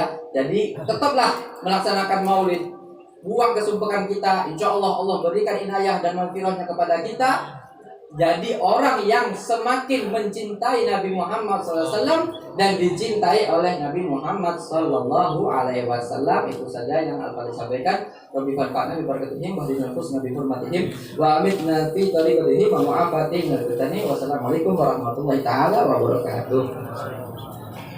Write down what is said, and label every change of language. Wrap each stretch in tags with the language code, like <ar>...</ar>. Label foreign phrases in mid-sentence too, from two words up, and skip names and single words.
<id>Jadi tetaplah melaksanakan maulid, buang kesumpekan kita.</id> <ar>Insya Allah</ar> <id>Allah berikan inayah dan maghfirahnya kepada kita. Jadi orang yang semakin mencintai Nabi Muhammad SAW dan dicintai oleh Nabi Muhammad</id> <ar>صلى الله عليه وسلم.</ar> <id>Itu saja yang Al-Fatihah sampaikan.</id> <ar>رب فانفعنا ببركاتهم وبنا حسنى بحرمتهم وأمتنا في طريقتهم ومعافاتهم. والسلام عليكم ورحمة الله تعالى وبركاته.</ar>